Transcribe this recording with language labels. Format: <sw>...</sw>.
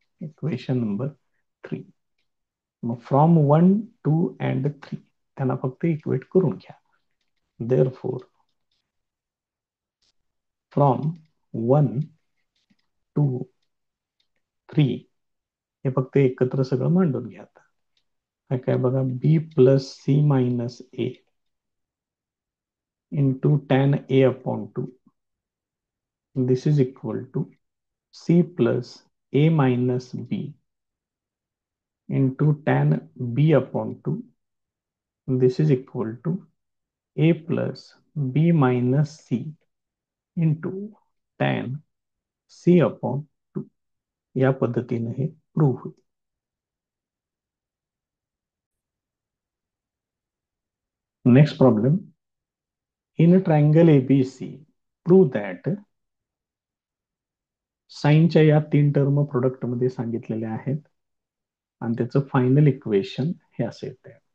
<mr>Equation number 3. मग from 1 2 and 3 त्यांना फक्त इक्वेट करून घ्या. देअरफॉर फ्रॉम 1 2 3 हे फक्त एकत्र सगळं मांडून घ्या. काय काय बघा.</mr> <en>B plus C minus A into tan A upon 2 this is equal to C plus A minus B into tan B upon 2 this is equal to A plus B minus C into tan C upon two,</en> <mr>या पद्धतीने हे prove होईल.</mr> <en>Next problem. In triangle ABC prove that,</en> <mr>साईनच्या या 3 term product मध्ये सांगितलेल्या आहेत आणि त्याचं फायनल इक्वेशन हे असे येते.</mr>